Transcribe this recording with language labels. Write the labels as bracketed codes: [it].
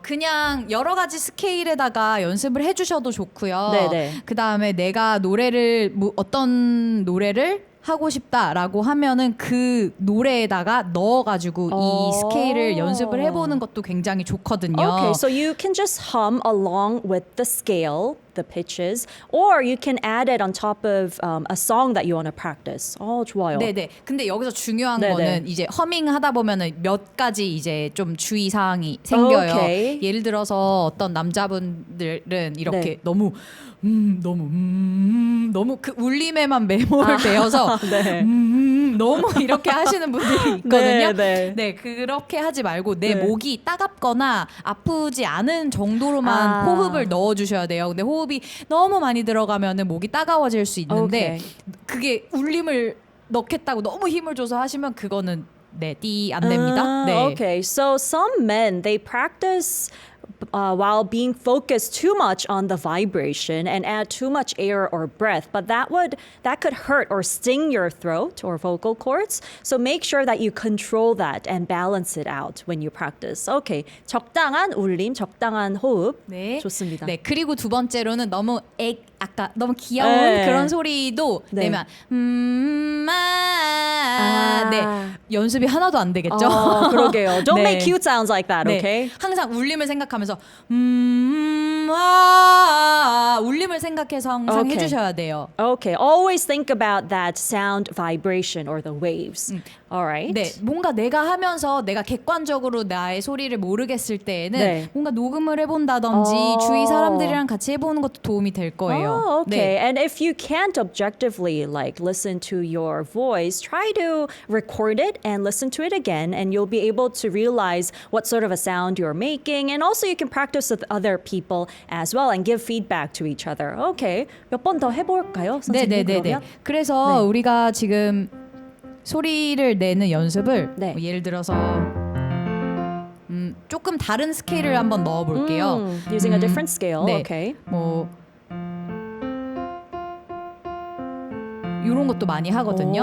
[ko] 그냥 여러 가지 스케일에다가 연습을 해주셔도 좋고요. 네네. 그 다음에 내가 어떤 노래를 하고 싶다라고 하면은 그 노래에다가 넣어가지고 이 스케일을 연습을 해보는 것도 굉장히 좋거든요. [en] Okay, so you can just hum along with the scale, the pitches, or you can add it on top of a song that you want to practice. [ko] 좋아요. 네네. 근데 여기서 중요한 네네. 거는 이제 허밍 하다 보면은 몇 가지 이제 좀 주의 사항이 생겨요. 오케이. 예를 들어서 어떤 남자분들은 이렇게 네. 너무 그 울림에만 매몰되어서 네. 너무 이렇게 하시는 분들이 있거든요. 네, 네. 네, 그렇게 하지 말고 내 네. 목이 따갑거나 아프지 않은 정도로만 호흡을 넣어주셔야 돼요. 근데 호흡이 너무 많이 들어가면은 목이 따가워질 수 있는데 오케이. 그게 울림을 넣겠다고 너무 힘을 줘서 하시면 그거는 안 됩니다. 네. [en] Okay, so some men, they practice while being focused too much on the vibration and add too much air or breath, but that could hurt or sting your throat or vocal cords. So make sure that you control that and balance it out when you practice. [ko] Okay, 적당한 울림, 적당한 호흡. 네. 좋습니다. 네, 그리고 두 번째로는 아까 너무 귀여운 네. 그런 소리도 네. 내면 네, 연습이 하나도 안 되겠죠? 그러게요. [en] Don't [ko] 네. [en] make cute sounds like that, [ko] 네, [en] okay? [ko] 항상 울림을 생각하면서 울림을 생각해서 항상 오케이. 해주셔야 돼요. [en] Okay, always think about that sound vibration or the waves. All right. [ko] 네, 뭔가 내가 하면서 내가 객관적으로 나의 소리를 모르겠을 때에는 네. 뭔가 녹음을 해본다든지 주위 사람들이랑 같이 해보는 것도 도움이 될 거예요. [en] Oh, okay. [ko] 네. [en] And if you can't objectively like listen to your voice, try to record it and listen to it again, and you'll be able to realize what sort of a sound you're making. And also, you can practice with other people as well and give feedback to each other. Okay. [ko] 몇 번 더 해볼까요, 선생님? 네네네네. 그러면? 그래서 네. 우리가 지금 소리를 내는 연습을 네. 뭐 예를 들어서 조금 다른 스케일을 한번 넣어볼게요. [en] Using a different scale. [ko] 네. [en] Okay. [ko] 뭐 이런 것도 많이 하거든요.